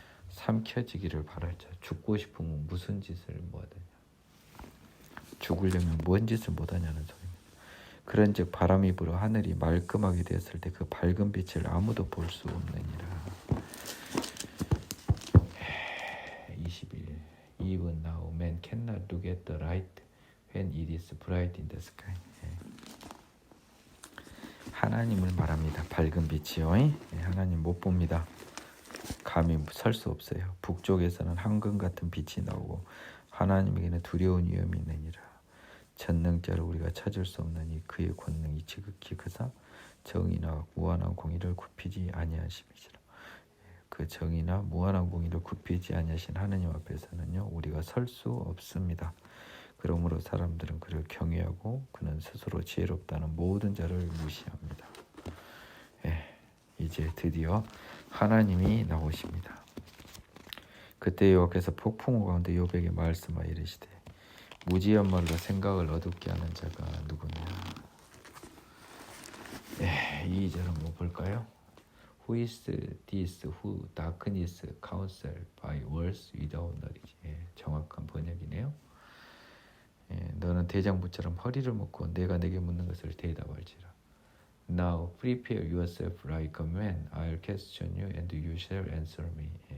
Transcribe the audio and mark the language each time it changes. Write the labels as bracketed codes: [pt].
[ko] 삼켜지기를 바랄 자. 죽고 싶으면 무슨 짓을 못하냐. 죽으려면 뭔 짓을 못하냐는 소리입니다. 그런즉 바람이 불어 하늘이 말끔하게 되었을 때 그 밝은 빛을 아무도 볼 수 없느니라. 21. [en] Even now man cannot look at the light when it is bright in the sky. [ko] 하나님을 말합니다. 밝은 빛이요. 하나님 못 봅니다. 감히 설 수 없어요. 북쪽에서는 황금 같은 빛이 나오고 하나님에게는 두려운 위험이 있느니라. 전능자를 우리가 찾을 수 없느니 그의 권능이 지극히 크사 정의나 무한한 공의를 굽히지 아니하심이시라. 그 정의나 무한한 공의를 굽히지 아니하신 하느님 앞에서는요 우리가 설 수 없습니다. 그러므로 사람들은 그를 경외하고 그는 스스로 지혜롭다는 모든 자를 무시합니다. 이제 드디어 하나님이 나오십니다. 그때 여호와께서 폭풍우 가운데 욥에게 말씀하여 이르시되 무지한 말로 생각을 어둡게 하는 자가 누구냐. 2절은 뭐 볼까요? [en] Who is this who darkness counsel by words without knowledge. [ko] 정확한 번역이네요. 너는 대장부처럼 허리를 묶고 내가 내게 묻는 것을 대답할지라. [en] Now prepare yourself like a man. I'll question you and you shall answer me.